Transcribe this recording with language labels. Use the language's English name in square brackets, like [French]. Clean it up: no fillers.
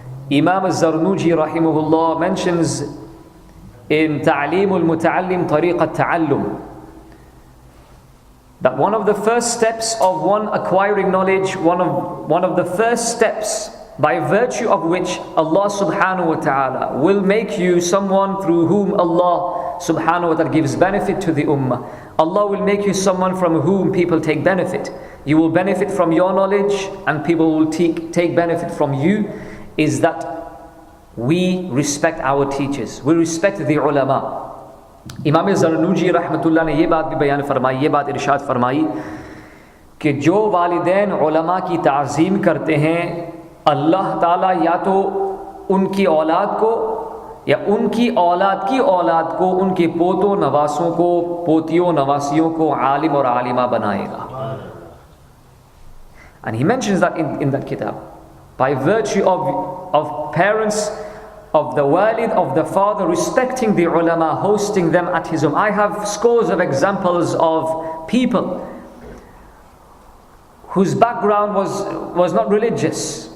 [English] Imam Al-Zarnuji rahimahullah mentions in Ta'limul Muta'allim Tariqat Ta'allum that one of the first steps of one acquiring knowledge, one of the first steps by virtue of which Allah subhanahu wa ta'ala will make you someone through whom Allah subhanahu wa ta'ala gives benefit to the ummah. Allah will make you someone from whom people take benefit. You will benefit from your knowledge and people will take benefit from you, is that we respect our teachers, we respect the ulama. [Hindi] Imam Zarnuji rahmatullah ने ये बात भी बयान फरमाई, ये बात इरशाद फरमाई कि जो वालिदैन उलमा की ताज़ीम करते हैं, अल्लाह ताला या तो उनकी औलाद को या उनकी औलाद की औलाद को, उनके पोतों नवासों को, पोतियों नवासियों को आलिम और आलिमा बनाएगा. [English] And he mentions that in that kitab, by virtue of parents, of the walid, of the father respecting the ulama, hosting them at his home. I have scores of examples of people whose background was not religious.